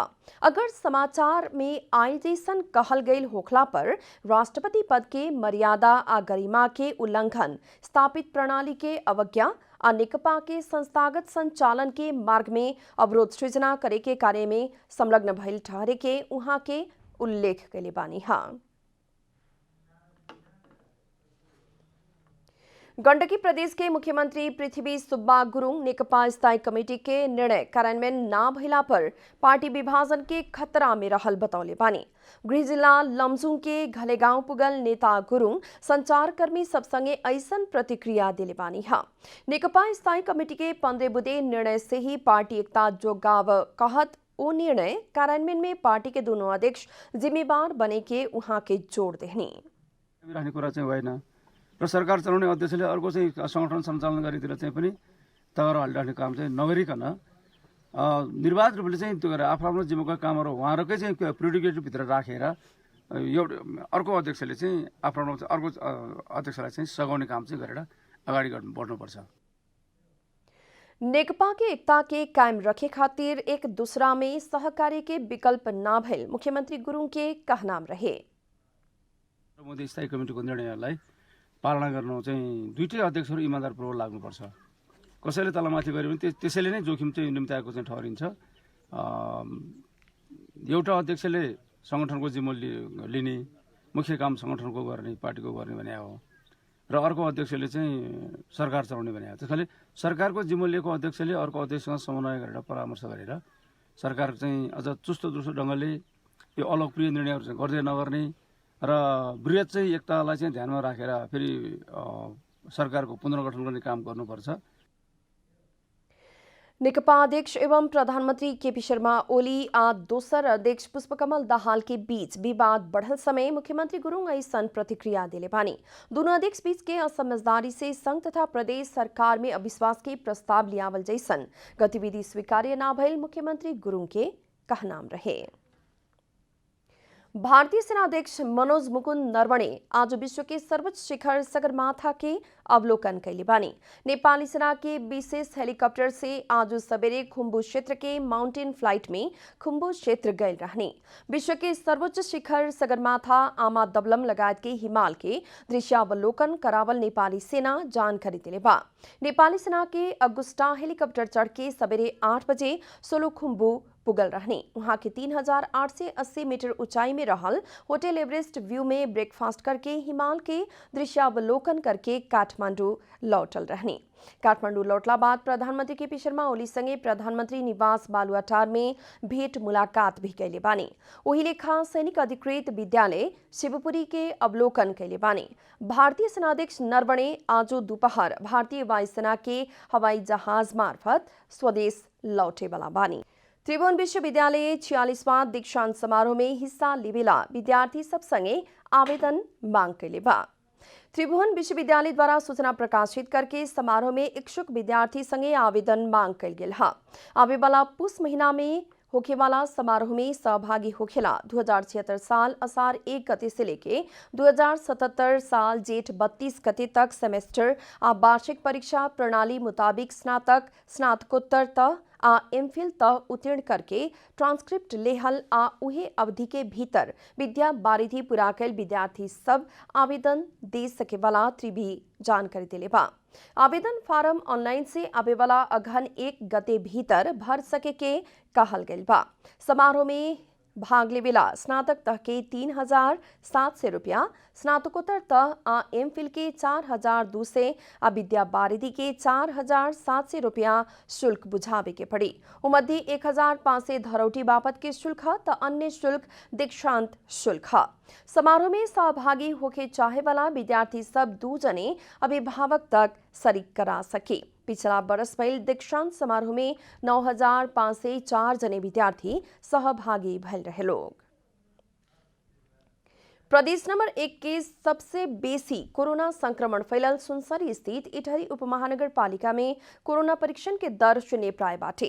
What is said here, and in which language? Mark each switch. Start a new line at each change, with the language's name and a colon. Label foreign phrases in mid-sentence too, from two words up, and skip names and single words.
Bhojpuri: अगर समाचार में आयल जैसन कहल गईल होखला पर राष्ट्रपति पद के मर्यादा आ गरिमा के उल्लंघन, स्थापित प्रणाली के अवज्ञा आ नेकपा के संस्थागत संचालन के मार्ग में अवरोध सृजना करे के कार्य में संलग्न भइल ठहरे के उहाँ के उल्लेख कैले बानी है। गण्डकी प्रदेश के मुख्यमंत्री पृथ्वी सुब्बा गुरुङ नेकपा स्थायी कमेटी के निर्णय कार्यान्वयन न भइला पर पार्टी विभाजन के खतरा में रहल बतौले बानी। गृह जिला लमजुङ के घलेगाउँ पुगल नेता गुरुङ संचारकर्मी सबसँगै ऐसन प्रतिक्रिया दिले बानी है। नेकपा स्थायी कमेटी के 15 बुधे निर्णय से ही पार्टी एकता जोगाव कहत ओ निर्णय कार्यान्वयन में पार्टी के दोनों अध्यक्ष जिम्मेवार बने के उहाँ के जोड़ देहनी
Nepali: र सरकार चलाउने अध्यक्षले अर्को चाहिँ संगठन सञ्चालन गरेतिर चाहिँ पनि तगारो हालिराख्ने काम चाहिँ नगरिकन निर्वाध रूपले चाहिँ त्यो गरेर आफ्नो जिम्मेवार कामहरू उहाँहरूकै चाहिँ प्रिडिकेटभित्र राखेर अर्को अध्यक्षले चाहिँ आफ्नो अर्को अध्यक्षलाई चाहिँ सघाउने काम चाहिँ गरेर अगाडि बढ्नुपर्छ।
Bhojpuri: नेकपा के एकता के कायम रखे खातिर एक दूसरा में सहकार्य के विकल्प न भइल मुख्यमंत्री गुरुङ के कहनाम रहे।
Nepali: मोदी स्थायी कमिटीको निर्णयलाई पालना गर्न चाहिँ दुईटै अध्यक्षहरू इमानदारपूर्वक लाग्नुपर्छ। कसैले तलमाथि गर्यो भने त्यसैले नै जोखिम चाहिँ निम्त्याएको चाहिँ ठहरिन्छ। एउटा अध्यक्षले संगठनको जिम्मा लिने, मुख्य काम संगठनको गर्ने, पार्टीको गर्ने भने हो र अर्को अध्यक्षले चाहिँ सरकार चलाउने भने हो। त्यसैले सरकारको जिम्मा लिएको अध्यक्षले अर्को अध्यक्षसँग समन्वय गरेर परामर्श गरेर सरकार चाहिँ अझ चुस्त दुस्तो ढङ्गले यो अलोकप्रिय निर्णयहरू चाहिँ गर्दै नगर्ने र वृहत चाहिँ एकतालाई चाहिँ ध्यानमा राखेर फेरि सरकारको पुनर्गठन गर्ने काम गर्नुपर्छ।
Bhojpuri: नेकपा अध्यक्ष एवं प्रधानमंत्री केपी शर्मा ओली आ दोसर अध्यक्ष पुष्पकमल दाहाल के बीच विवाद बढ़ल समय मुख्यमंत्री गुरुङ ऐसन प्रतिक्रिया दिले बानी। दोनों अध्यक्ष बीच के असमझदारी से संघ तथा प्रदेश सरकार में अविश्वास के प्रस्ताव लियावल जैसन गतिविधि स्वीकार्य न भइल मुख्यमंत्री गुरुङ के कहनाम रहे। भारतीय सेना अध्यक्ष मनोज मुकुंद नरवणे आज विश्व के सर्वोच्च शिखर सगरमाथा के अवलोकन कैले बानी। नेपाली सेना के विशेष हेलीकॉप्टर से आज सवेरे खुम्बु क्षेत्र के
English: mountain flight
Bhojpuri: में खुम्बु क्षेत्र गए रहने। विश्व के सर्वोच्च शिखर सगरमाथा, आमा दबलम लगायत के हिमाल के दृश्यावलोकन करावल नेपाली सेना जानकारी दिले बा। नेपाली सेना के अगुस्टा हेलीकॉप्टर चढ़ के सवेरे 8 बजे सोलुखुम्बु पुगल रहने। वहां के 3880 मीटर ऊंचाई में रहल होटल एवरेस्ट व्यू में ब्रेकफास्ट करके हिमाल के दृश्यावलोकन करके काठमांडू लौटल रहने। काठमांडू लौटला बाद प्रधानमंत्री केपी शर्मा ओली संगे प्रधानमंत्री निवास बालुवाटार में भेंट मुलाकात भी कैले बानी। वही लेखा सैनिक अधिकृत विद्यालय शिवपुरी के अवलोकन कैले बानी। भारतीय सेनाध्यक्ष नरवणे आज दोपहर भारतीय वायुसेना के हवाई जहाज मार्फत स्वदेश लौटे वाला बानी। त्रिभुवन विश्वविद्यालय 46वां दीक्षांत समारोह में हिस्सा लेवेला विद्यार्थी सब संगे आवेदन मांग कैले बा। त्रिभुवन विश्वविद्यालय द्वारा सूचना प्रकाशित करके समारोह में इच्छुक विद्यार्थी संगे आवेदन मांग कैल गेल हा। आवे वाला पुस महीना में होखेवाला समारोह में सहभागी होखेला 2076 साल असार 1 गते से लेके 2077 साल जेठ 32 गते तक सेमेस्टर आ वार्षिक परीक्षा प्रणाली मुताबिक स्नातक, स्नातकोत्तर तह आ एमफिल तह उत्तीर्ण करके ट्रांसक्रिप्ट लेहल आ उहे अवधि के भीतर विद्या बारिधि पूरा कैल विद्यार्थी सब आवेदन दे सके वाला त्रिभी जानकारी दिले बा। आवेदन फार्म ऑनलाइन से आवे वाला अघन 1 गते भीतर भर सके के कहल गेल बा। समारोह में भाग लेवेला स्नातक तह के 3700 रुपया, स्नातकोत्तर तह आ एमफिल के 4200 आ विद्या बारिधि के 4700 रुपया शुल्क बुझावे के पड़ी। उमध्ये 1500 धरौटी बापत के शुल्क त अन्य शुल्क दीक्षांत शुल्क। समारोह में सहभागी होके चाहे वाला विद्यार्थी सब 2 जने अभिभावक तक शरीक करा सके। पिछला बरस भइल दीक्षांत समारोह में 9504 जने विद्यार्थी सहभागी भइल रहे लोग। प्रदेश नंबर 1 के सबसे बेसी कोरोना संक्रमण फैलल सुनसरी स्थित इटहरी उपमहानगर पालिका में कोरोना परीक्षण के दर शून्य प्राय बाटे।